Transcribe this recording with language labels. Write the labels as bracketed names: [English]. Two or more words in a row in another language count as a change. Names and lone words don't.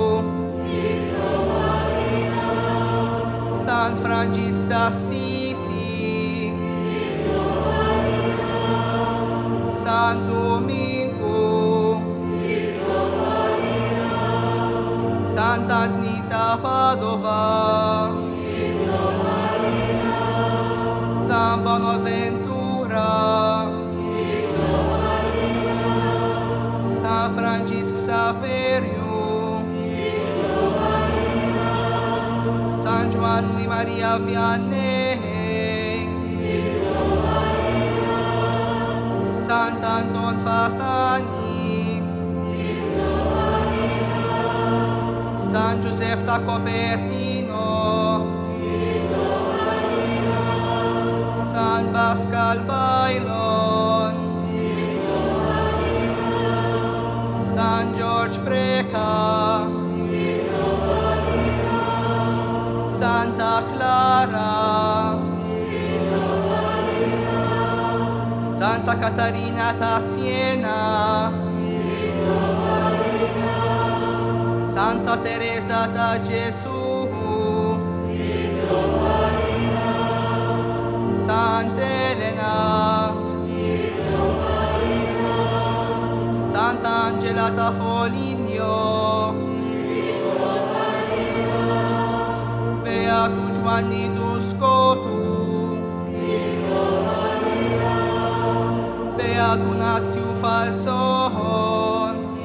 [Italian] San Francisco d'Assisi, San Domingo, Santa Anita Padova, San Bonaventura, San Francisco Saverio, San Juan y Maria Vianney, Sant'Anton Fasani, San Giuseppe da Copertino, San Pascal Bailon, San George Preca, Santa Clara, Santa Catarina da Siena, Santa Teresa da Gesù, Sant'Elena, Sant'Angela da Foligno, Beato Giovanni Duscotu, Beato Nazio Falzon,